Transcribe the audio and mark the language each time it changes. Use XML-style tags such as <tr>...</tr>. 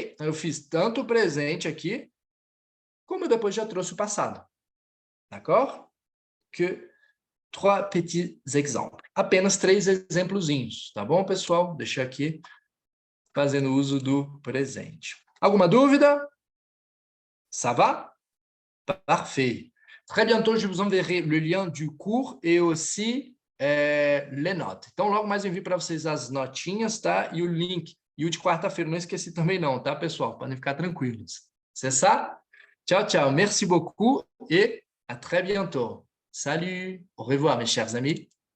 <pt>Então, eu fiz tanto o presente aqui, como eu depois já trouxe o passado.</pt> <fr>D'accord? Que 3 petits exemples.</fr> <pt>Apenas 3 exemplozinhos, tá bom, pessoal? Deixa aqui, fazendo uso do presente. Alguma dúvida?</pt> <fr>Ça va? Parfait. Très bientôt, je vous enverrai le lien du cours et aussi les notes.</fr> <pt>Então, logo mais eu envio para vocês as notinhas, tá? E o link. E o de quarta-feira, não esqueci também não, tá, pessoal? Podem ficar tranquilos.</pt> <fr>C'est ça? Ciao, ciao. Merci beaucoup et à très bientôt. Salut. Au revoir, mes chers amis.</fr>